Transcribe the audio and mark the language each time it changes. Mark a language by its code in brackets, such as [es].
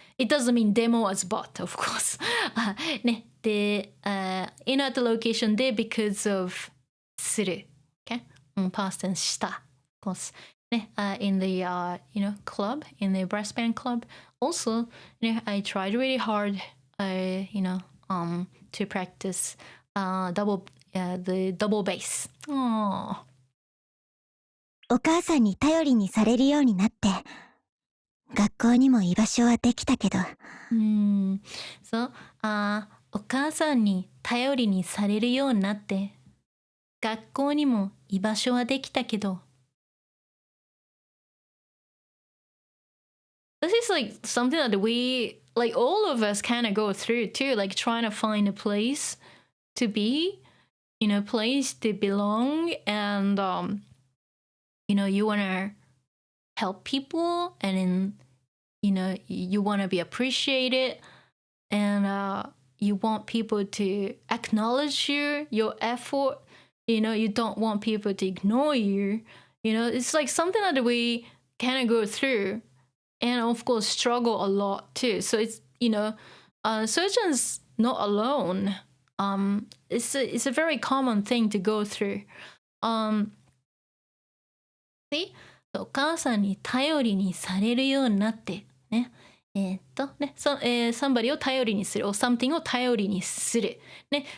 [en] It doesn't mean demo as but, of course. で、in at the location で because of する。 Okay? Past tense した。 Of course. In the club, in the brass band club, also, I tried really hard, to practice the double bass. [ja] お母さんに頼りにされるようになって、学校にも居場所はできたけど。そう、お母さんに頼りにされるようになって、学校にも居場所はできたけど。 [en] This is like something that we, like all of us kind of go through too, like trying to find a place to be, place to belong. And, you want to help people and then, you want to be appreciated and you want people to acknowledge your effort. You don't want people to ignore you. It's like something that we kind of go through. And of course, struggle a lot too. So it's surgeons not alone. It's a very common thing to go through. [ja] See, お母さんに頼りにされるようになってね。 somebody を頼りにする or something を頼りにするね。